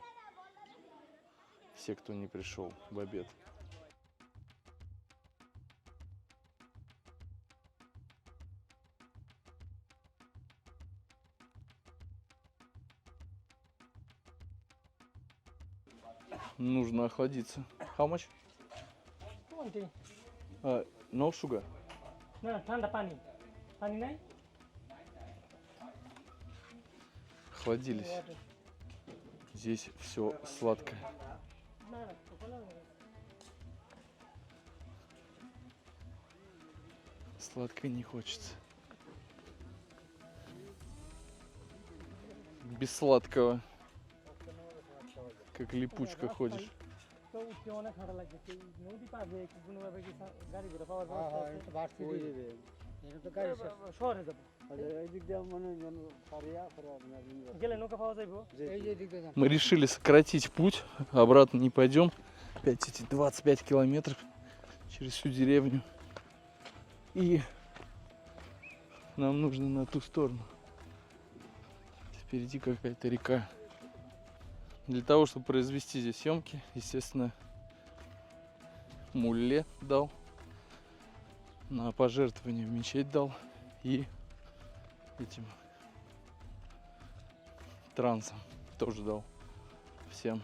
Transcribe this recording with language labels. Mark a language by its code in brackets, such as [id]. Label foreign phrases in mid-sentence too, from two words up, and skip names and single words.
[ru] Все, кто не пришел в обед. Нужно охладиться. [en] How much? 20. No sugar. No, [bn] ঠান্ডা পানি পানি নাই [ru] Охладились. [en] Water. [ru] Здесь все сладкое. [bn] না না কোলা [ru] Сладкое не хочется. Без сладкого. Как липучка ходишь. [bn] তো উঠতে অনেক ভালো লাগছে নদী পাবে কোনোভাবে কি গাড়ি ঘোড়া পাওয়ার ব্যবস্থা আছে এটা তো গাড়ি শহরে যাব এই দিক দিয়ে মনে পারিয়া পরে আপনার গেলে নৌকা পাওয়া যাইবো এই যে দিক দিয়ে [ru] Мы решили сократить путь. Обратно не пойдем. Опять эти 25 километров через всю деревню. И нам нужно на ту сторону. Впереди какая-то река. Для того, чтобы произвести здесь съемки, естественно, мулле дал, на пожертвование в мечеть дал и этим трансом тоже дал всем.